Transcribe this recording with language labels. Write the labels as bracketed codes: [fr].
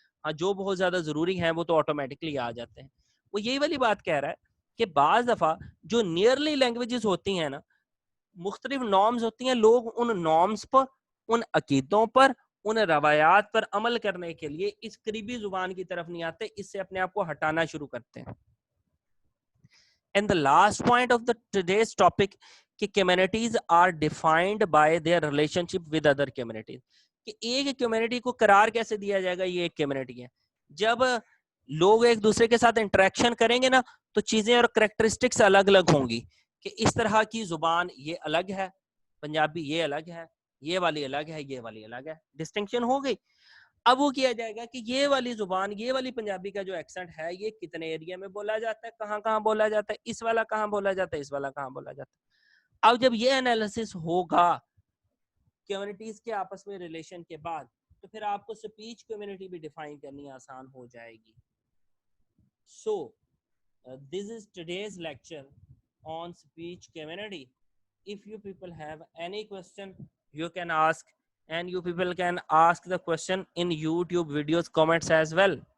[ur] جو بہت زیادہ ضروری ہیں وہ تو آٹومیٹکلی آ جاتے ہیں. وہ یہی والی بات کہہ رہا ہے کہ بعض دفعہ جو نیئرلی لینگویجز ہوتی ہیں نا, مختلف نارمز ہوتی ہیں, لوگ ان نارمز پر, ان عقیدوں پر, ان روایات پر عمل کرنے کے لیے اس قریبی زبان کی طرف نہیں آتے, اس سے اپنے آپ کو ہٹانا شروع کرتے ہیں. [en] And the last point of the today's topic [ur] کہ [en] communities are defined by their relationship with other communities. [ur] کہ ایک کمیونٹی کو قرار کیسے دیا جائے گا, یہ ایک کمیونٹی ہے. جب لوگ ایک دوسرے کے ساتھ انٹریکشن کریں گے نا, تو چیزیں اور کریکٹرسٹکس الگ الگ ہوں گی. کہ اس طرح کی زبان یہ الگ ہے, پنجابی یہ الگ ہے, یہ والی الگ ہے, یہ والی الگ ہے, ڈسٹنکشن ہو گئی. اب وہ کیا جائے گا کہ یہ والی زبان, یہ والی پنجابی کا جو ایکسنٹ ہے, یہ کتنے ایریا میں بولا جاتا ہے, کہاں کہاں بولا جاتا ہے, اس والا کہاں بولا جاتا ہے, اس والا کہاں بولا جاتا ہے. اب جب یہ انالیسس ہوگا کمیونٹیز کے آپس میں ریلیشن کے بعد, تو پھر آپ کو سپیچ کمیونٹی بھی ڈیفائن کرنی آسان ہو جائے گی. [en] So this is today's lecture on speech community. If you people have any question, you can ask, and you people can ask the question in YouTube videos comments as well.